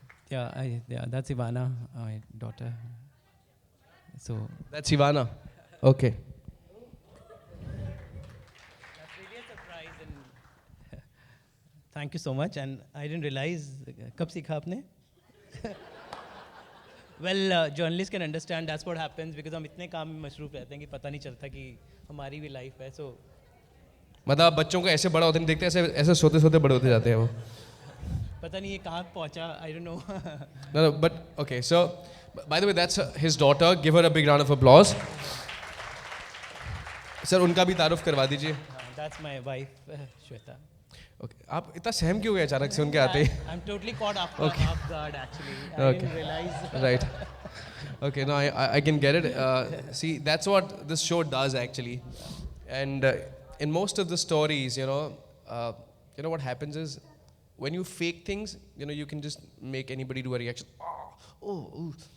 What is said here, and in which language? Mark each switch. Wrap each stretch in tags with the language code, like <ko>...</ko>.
<en>Yeah, that's Ivana, my daughter. So That's Ivana. Okay. that's really a surprise, and thank you so much. And I didn't realize.</en> <hi>कब सीखा आपने?</hi> <en>Well, journalists can understand that's what happens because</en> <hi>हम इतने काम में मशरूफ रहते हैं कि पता नहीं चलता कि हमारी भी लाइफ है. So मतलब आप बच्चों को ऐसे बड़ा होते नहीं देखते, ऐसे सोते सोते बड़े होते जाते हैं वो. पता नहीं ये कहाँ पहुँचा.</hi> <en>I don't know. No, but okay. So, by the way, that's his daughter. Give her a big round of applause.</en> <hi>Sir उनका भी तारुफ करवा दीजिए.</hi> <en>That's my wife, Shweta. Okay.</en> <hi>आप इतना सहम क्यों गए अचानक से उनके आते ही?</hi> <en>I'm totally caught off guard actually. I Okay. didn't realize. Right. Okay, no, I can get it. See, that's what this show does actually. And in most of the stories, you know what happens is when you fake things, you can just make anybody do a reaction. Oh, ooh.</en>